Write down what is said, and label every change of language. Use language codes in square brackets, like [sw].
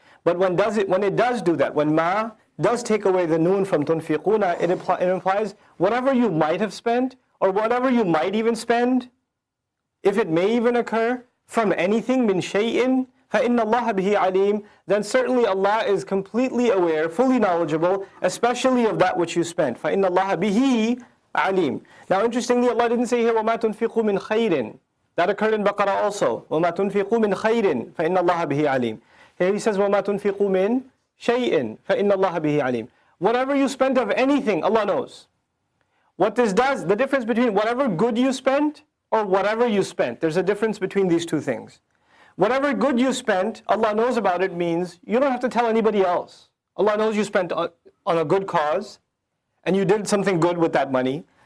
[en] But when it does do that, when ma does take away the noon from tunfiquna, it implies whatever you might have spent, or whatever you might even spend, if it may even occur, from anything, min shay'in, [ar] فَإِنَّ اللَّهَ بِهِ عَلِيمٌ, [en] then certainly Allah is completely aware, fully knowledgeable, especially of that which you spent. [ar] فَإِنَّ اللَّهَ بِهِ عَلِيمٌ. [en] Now interestingly, Allah didn't say here, [ar] وَمَا تُنْفِقُوا مِنْ خَيْرٍ. [en] That occurred in Baqarah also. [ar] وَمَا تُنْفِقُوا مِنْ خَيْرٍ فَإِنَّ اللَّهَ بِهِ عَلِيمٌ. [en] Here He says, [ar] وَمَا تُنْفِقُوا مِنْ شَيْءٍ فَإِنَّ اللَّهَ بِهِ عَلِيمٌ. [en] Whatever you spent of anything, Allah knows. What this does, the difference between whatever good you spent or whatever you spent, there's a difference between these two things. Whatever good you spent, Allah knows about it, means you don't have to tell anybody else. Allah knows you spent on a good cause and you did something good with that money.